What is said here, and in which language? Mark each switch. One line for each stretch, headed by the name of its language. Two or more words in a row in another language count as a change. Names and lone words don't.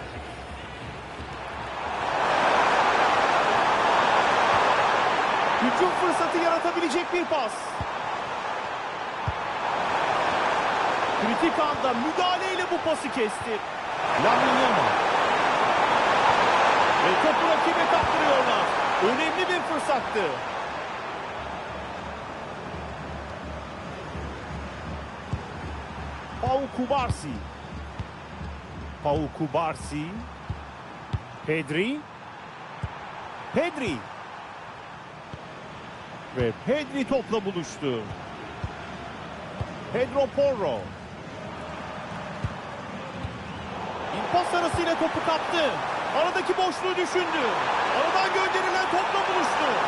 Turkish: Hücum fırsatı yaratabilecek bir pas. Kritik anda müdahaleyle bu pası kesti. Lamine Yamal. Ve topu rakibe kaptırıyorlar. Önemli bir fırsattı. Pau Kubarsi. Pau Kubarsi. Pedri. Pedri. Ve Pedri topla buluştu. Pedro Porro. İmpas arasıyla topu kaptı. Aradaki boşluğu düşündü. Aradan gönderilen topla buluştu.